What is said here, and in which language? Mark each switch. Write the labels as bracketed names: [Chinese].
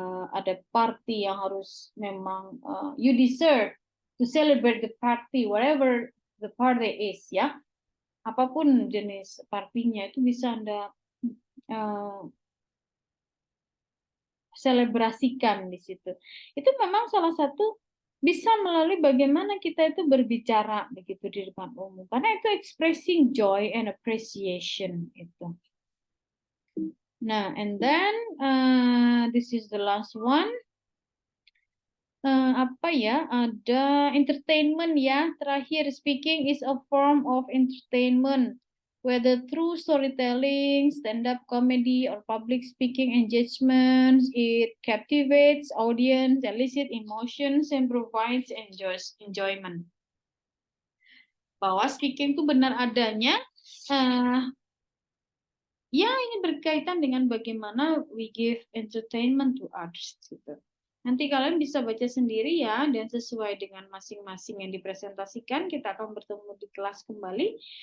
[Indonesian] Ada party yang harus memang [English] you deserve to celebrate the party whatever the party is [Indonesian] ya, apapun jenis partinya itu bisa Anda selebrasikan di situ. Itu memang salah satu bisa melalui bagaimana kita itu berbicara begitu di depan umum, karena itu [English] expressing joy and appreciation [Indonesian] itu. [English] Nah, and then this is the last one. [Indonesian] Apa ya? Ada entertainment ya. Terakhir, [English] speaking is a form of entertainment, whether through storytelling, stand-up comedy, or public speaking engagements. It captivates audience, elicits emotions, and provides enjoyment. [Indonesian] Bahwa speaking itu benar adanya. Ya, ini berkaitan dengan bagaimana [English] we give entertainment to others. [Indonesian] Gitu. Nanti kalian bisa baca sendiri ya, dan sesuai dengan masing-masing yang dipresentasikan, kita akan bertemu di kelas kembali.